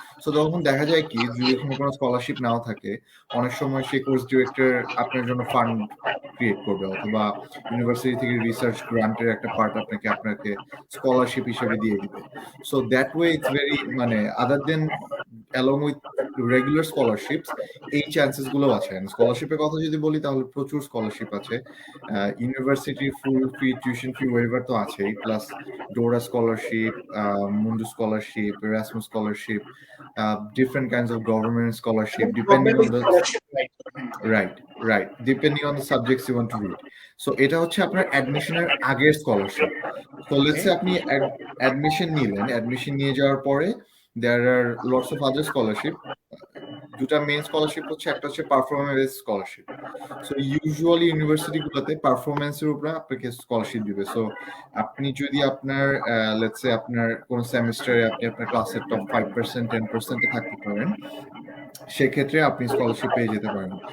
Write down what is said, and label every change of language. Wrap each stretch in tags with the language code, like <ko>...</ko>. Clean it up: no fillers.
<bn>So তখন দেখা যায় কি, যদি এখানে কোনো স্কলারশিপ নাও থাকে, অনেক সময় সেই কোর্স ডিরেক্টর আপনার জন্য ফান্ড ক্রিয়েট করবে, অথবা ইউনিভার্সিটি থেকে রিসার্চ গ্রান্টের একটা পার্ট আপনাকে স্কলারশিপ হিসেবে দিয়ে দিবে।</bn> <en>so that way it's very, মানে other than along with regular scholarships,</en> <bn>এই চান্সেস গুলো আছে। স্কলারশিপের কথা যদি বলি, তাহলে প্রচুর স্কলারশিপ আছে। ইউনিভার্সিটি ফুল ফি, টিউশন ফি ওয়েভার তো আছেই, প্লাস ডোরা স্কলারশিপ, মুন্ডু scholarship, Erasmus scholarship,</bn> <en>different kinds of government scholarship depending on the right depending on the subjects you want to read.</en> <bn>So এটা হচ্ছে আপনার অ্যাডমিশনের আগের স্কলারশিপ।</bn> <en>So let's say</en> <bn>আপনি অ্যাডমিশন নিয়ে যাওয়ার পরে</bn> <en>there are lots of other scholarship.</en> <bn>দুটা মেইন স্কলারশিপ হচ্ছে, একটা হচ্ছে performance scholarship. So usually university গুলোতে পারফরম্যান্সের উপরে আপনাকে স্কলারশিপ দিবে। সো আপনি যদি আপনার</bn> <en>let's say</en> <bn>আপনার কোন সেমিস্টারে আপনি আপনার ক্লাসের টপ 5% 10% থাকতে পারেন, সেক্ষেত্রে আপনি স্কলারশিপ পেয়ে যেতে পারেন।</bn>